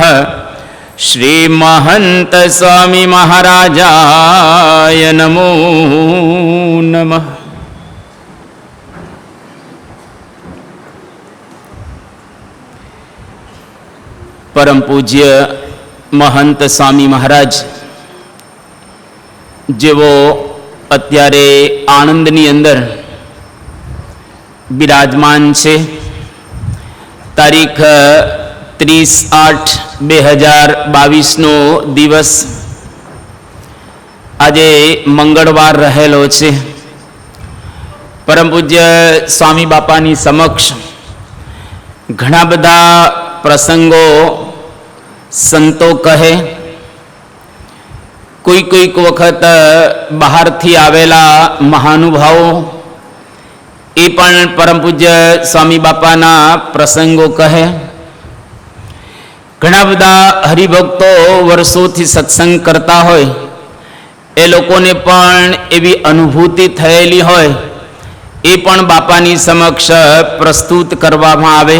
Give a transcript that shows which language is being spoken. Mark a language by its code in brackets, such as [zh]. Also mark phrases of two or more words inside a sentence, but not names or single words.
[sa] श्री महंत स्वामी महाराजाय नमो नमः। [gu] પરમ પૂજ્ય મહંત સ્વામી મહારાજ જેવો અત્યારે આણંદની અંદર વિરાજમાન છે। તારીખ 30/8/2022 નો દિવસ આજે મંગળવાર રહેલો છે। પરમ પૂજ્ય સ્વામી બાપાની સમક્ષ ઘણા બધા પ્રસંગો સંતો કહે, કોઈક વખત બહાર થી આવેલા મહાનુભાવો એ પણ પરમ પૂજ્ય સ્વામી બાપાના પ્રસંગો કહે। ઘણા બધા હરિભક્તો વર્ષોથી સત્સંગ કરતા હોય એ લોકોને પણ એવી અનુભૂતિ થયેલી હોય એ પણ બાપાની સમક્ષ પ્રસ્તુત કરવામાં આવે।